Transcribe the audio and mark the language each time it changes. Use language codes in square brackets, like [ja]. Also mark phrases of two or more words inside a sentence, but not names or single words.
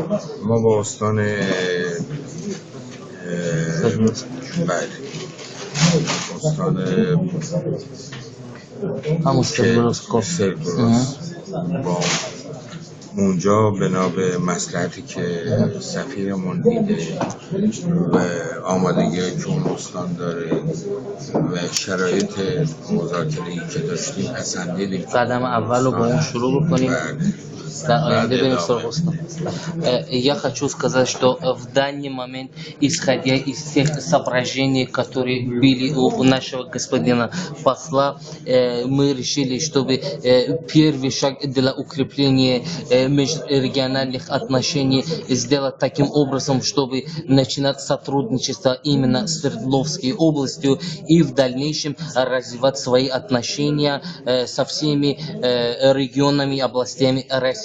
[fa] ما با استان با اونجا بنا به مصلحتی که سفیرمون دیده و آمادگی که اون استان داره و شرایط مذاکره‌ای که داشتیم پسندیدیم قدم اول رو با اون شروع بکنیم. [ru] Я хочу сказать, что в данный момент, исходя из тех соображений, которые были у нашего господина посла, мы решили, чтобы первый шаг для укрепления межрегиональных отношений сделать таким образом, чтобы начинать сотрудничество именно с Свердловской областью и в дальнейшем развивать свои отношения со всеми регионами и областями России.